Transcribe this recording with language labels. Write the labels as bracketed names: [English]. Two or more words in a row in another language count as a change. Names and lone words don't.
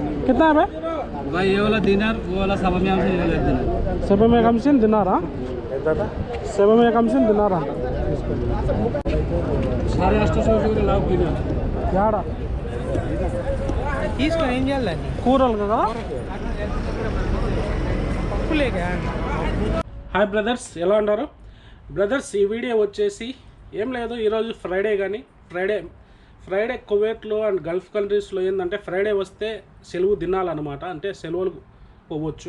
[Hindi] कितना है भाई? भाई ये वाला दिनार, वो वाला सवा में हमसे ये वाला दिनार। सब में कम से दिनारा, सब में कम से दिनारा 850 लाख दिनार याड़ा [Telugu] తీసుకొని ఏం చేయాలండి కూరలు కదా. పప్పులేగా [English] hi brothers, [Telugu] ఎలా ఉన్నారు బ్రదర్స్? ఈ వీడియో వచ్చేసి ఏం లేదు, ఈరోజు ఫ్రైడే. కానీ ఫ్రైడే కువైట్లో [English] and Gulf countries [Telugu] ఏంటంటే ఫ్రైడే వస్తే సెలవు దినాలన్నమాట, అంటే సెలవులు పోవచ్చు.